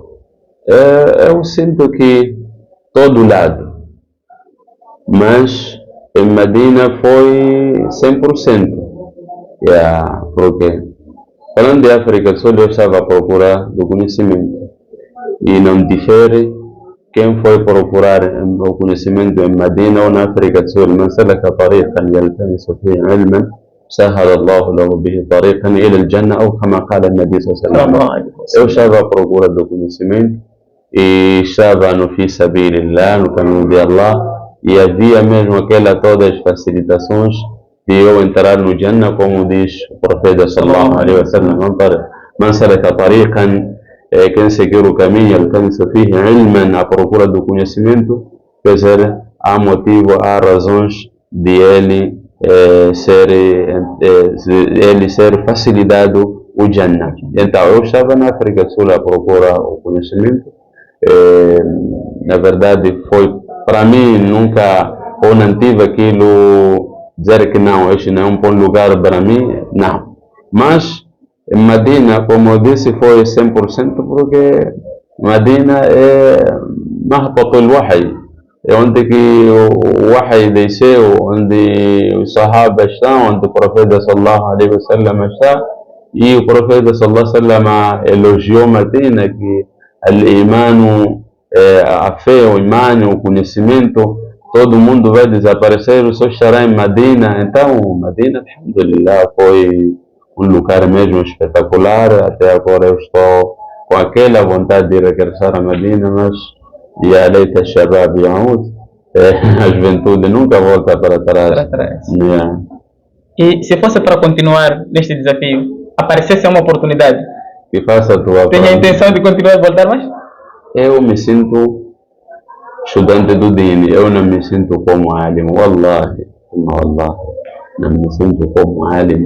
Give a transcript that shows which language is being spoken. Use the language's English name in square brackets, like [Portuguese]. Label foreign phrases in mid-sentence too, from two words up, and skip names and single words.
[Portuguese] Eu sinto que todo lado, mas em Medina foi 100%. Porque falando de África do Sul, eu estava a procurar do conhecimento e não difere quem foi procurar o conhecimento em Medina ou na África do Sul. [Arabic] من سلك طريقا يلتمس فيه علما سهل الله له به طريقا إلى الجنة أو كما قال النبي صلى الله عليه وسلم. [Portuguese] Eu estava à procura do conhecimento e estava no [Arabic] في سبيل الله, [Portuguese] no caminho de Allah, e havia mesmo todas as facilitações de eu entrar no Jannah, como diz o profeta [Arabic] صلى الله عليه وسلم: من سلك طريقا, [Portuguese] quem seguir o caminho, [Arabic] يلتمس فيه علما, [Portuguese] à procura do conhecimento, quer dizer, há motivo, há razões de ele ser facilitado o Jannah. Então, eu estava na África do Sul a procurar o conhecimento. Na verdade, foi para mim nunca, ou não tive aquilo dizer que não, este não é um bom lugar para mim, não. Mas em Medina, como eu disse, foi 100%, porque Medina é [Arabic] مهبط الوحي, [Portuguese] é onde que o wahy desceu, onde os sahabas estão, onde o profeta [Arabic] صلى الله عليه وسلم [Portuguese] está, e o profeta [Arabic] صلى الله عليه وسلم [Portuguese] elogiou Medina, que al-imanu, a fé, o imã, o conhecimento, todo mundo vai desaparecer, só estará em Medina. Então, Medina, alhamdulillah, foi um lugar mesmo espetacular. Até agora eu estou com aquela vontade de regressar a Medina, mas [Arabic] يا ليت الشباب يعود, [Portuguese] a juventude nunca volta para trás. Yeah. E se fosse para continuar neste desafio, aparecesse uma oportunidade, que faça a tua tem a intenção de continuar a voltar mais? Eu me sinto estudante do Dini, eu não me sinto como alim, wallahi, não me sinto como alim.